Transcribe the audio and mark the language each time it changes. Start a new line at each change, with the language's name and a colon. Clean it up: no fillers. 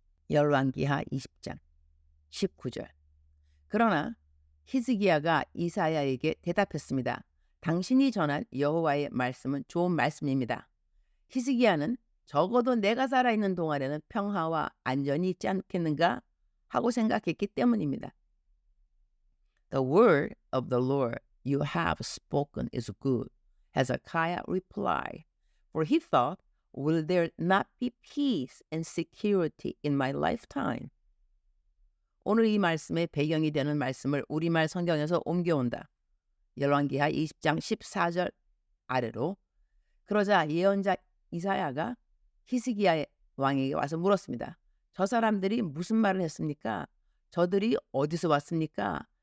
Korean: 열왕기하 20장 19절. 그러나 히스기야가 이사야에게 대답했습니다. 당신이 전한 여호와의 말씀은 좋은 말씀입니다. 히스기야는 적어도 내가 살아있는 동안에는 평화와 안전이 있지 않겠는가 하고 생각했기 때문입니다.
English: The word of the Lord you have spoken is good, Hezekiah replied, for he thought, will there not be peace and security in my lifetime?
Korean: 오늘 이 말씀의 배경이 되는 말씀을 우리말 성경에서 옮겨온다. 열왕기하 20장 14절 아래로. 그러자 예언자 이사야가 히스기야 왕에게 와서 물었습니다. 저 사람들이 무슨 말을 했습니까? 저들이 어디서 왔습니까?